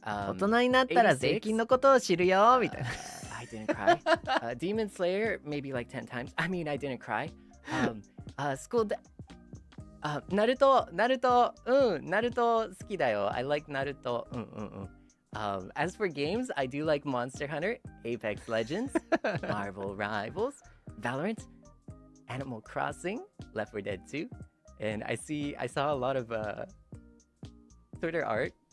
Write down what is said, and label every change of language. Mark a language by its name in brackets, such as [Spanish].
[Japanese] 大人になったら税金のことを知るよみたいな。 [English] I didn't cry. Demon Slayer, maybe like 10 times. I mean, I didn't cry. School. Naruto. [Japanese] Naruto 好きだよ. [English] I like Naruto. As for games, I do like Monster Hunter, Apex Legends, Marvel Rivals, Valorant, Animal Crossing, Left 4 Dead 2, and I saw a lot of Twitter art.